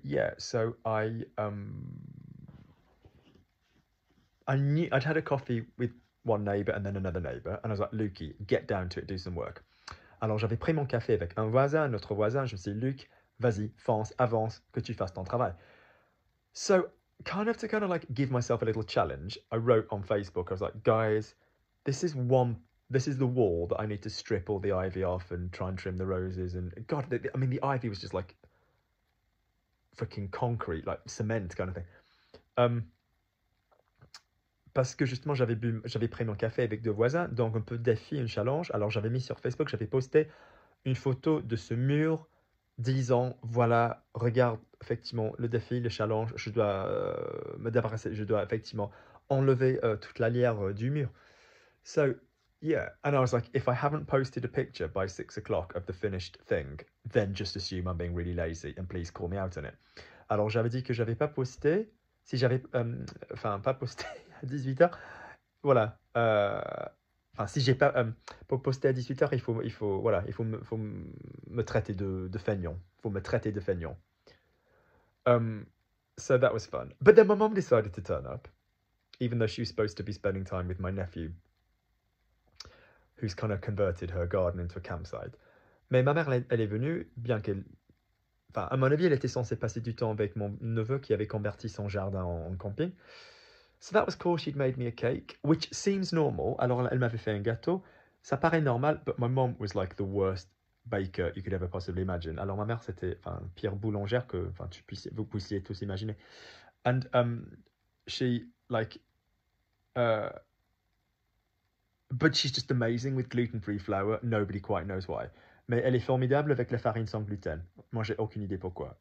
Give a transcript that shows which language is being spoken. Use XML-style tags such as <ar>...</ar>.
<en>Yeah, so I knew I'd had a coffee with one neighbor and then another neighbor, and I was like, Lukey, get down to it, do some work.</en> <fr>Alors j'avais pris mon café avec un voisin, un autre voisin, je me suis dit, Luc, vas-y, fonce, avance, que tu fasses ton travail.</fr> <en>So kind of like give myself a little challenge, I wrote on Facebook, I was like, guys, this is the wall that I need to strip all the ivy off and try and trim the roses, and God, I mean, the ivy was just like freaking concrete, like cement kind of thing.</en> <fr>Parce que justement, j'avais pris mon café avec deux voisins, donc un peu défi, un challenge. Alors j'avais mis sur Facebook, j'avais posté une photo de ce mur, disant, voilà, regarde, effectivement, le défi, le challenge, je dois me débarrasser, je dois effectivement enlever toute la lierre du mur.</fr> <en>So, yeah, and I was like, if I haven't posted a picture by 6 o'clock of the finished thing, then just assume I'm being really lazy and please call me out on it.</en> <fr>Alors j'avais dit que j'avais pas posté, si j'avais, pas posté à 18h, voilà, si j'ai pas, pour poster à 18h, il faut me traiter de feignant, faut me traiter de feignant.</fr> <en>So that was fun. But then my mom decided to turn up, even though she was supposed to be spending time with my nephew, who's kind of converted her garden into a campsite.</en> <fr>Mais ma mère, elle est venue, bien qu'elle... Enfin, à mon avis, elle était censée passer du temps avec mon neveu qui avait converti son jardin en camping.</fr> <en>So that was cool. She'd made me a cake, which seems normal.</en> <fr>Alors, elle m'avait fait un gâteau. Ça paraît normal,</fr> <en>but my mom was like the worst baker you could ever possibly imagine.</en> <fr>Alors, ma mère, c'était pire boulangère que vous puissiez tous imaginer.</fr> <en>And she, like... but she's just amazing with gluten-free flour. Nobody quite knows why.</en> <fr>Mais elle est formidable avec la farine sans gluten. Moi, j'ai aucune idée pourquoi.</fr>